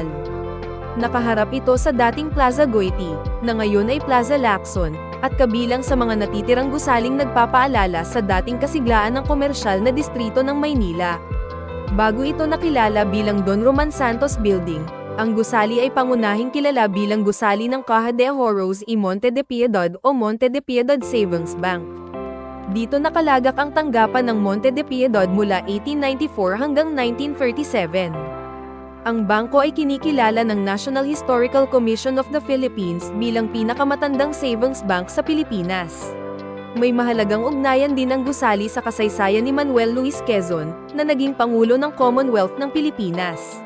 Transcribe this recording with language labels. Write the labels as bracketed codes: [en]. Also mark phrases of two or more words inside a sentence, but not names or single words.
[tl] Nakaharap ito sa dating Plaza Goiti, na ngayon ay Plaza Lacson, at kabilang sa mga natitirang gusaling nagpapaalala sa dating kasiglaan ng komersyal na distrito ng Maynila. Bago ito nakilala bilang Don Roman Santos Building, ang gusali ay pangunahing kilala bilang gusali ng Caja de Ahorros y Monte de Piedad o Monte de Piedad Savings Bank. Dito nakalagak ang tanggapan ng Monte de Piedad mula 1894 hanggang 1937. Ang bangko ay kinikilala ng National Historical Commission of the Philippines bilang pinakamatandang [en] savings bank [tl] sa Pilipinas. May mahalagang ugnayan din ang gusali sa kasaysayan ni Manuel Luis Quezon, na naging Pangulo ng Commonwealth ng Pilipinas.